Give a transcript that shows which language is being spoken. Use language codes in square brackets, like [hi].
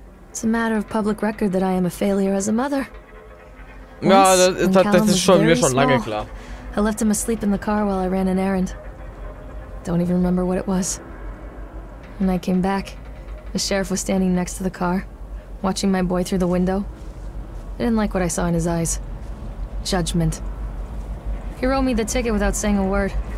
[en] It's a matter of public record that I am a failure as a mother. [de] Ja, das ist schon mir schon lange klar. [en] I left him asleep in the car while I ran an errand. Don't even remember what it was. When I came back, the sheriff was standing next to the car, watching my boy through the window. I didn't like what I saw in his eyes. Judgment. He wrote me the ticket without saying a word.